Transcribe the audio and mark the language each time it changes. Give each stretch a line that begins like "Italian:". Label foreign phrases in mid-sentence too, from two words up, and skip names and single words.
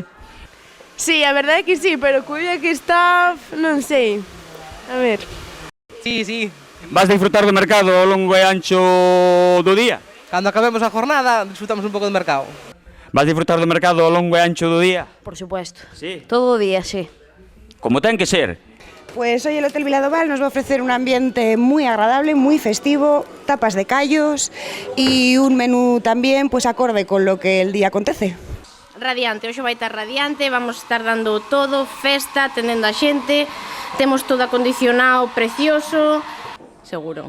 Galician: Sí, a verdade é que sí, pero co día que está, non sei. A ver. Sí. Vas disfrutar do mercado ao longo e ancho do día? Cando acabemos a jornada, disfrutamos un pouco do mercado. Vas disfrutar do mercado ao longo e ancho do día?
Spanish: Por supuesto.
Galician: Sí. Todo o día, sí. Como ten que ser.
Spanish: Pues hoy el Hotel Viladoval nos va a ofrecer un ambiente muy agradable, muy festivo, tapas de callos y un menú también pues acorde con lo que el día acontece.
Galician: Radiante, hoxe vai estar radiante, vamos estar dando todo, festa, atendendo a xente, temos todo acondicionado, precioso, seguro.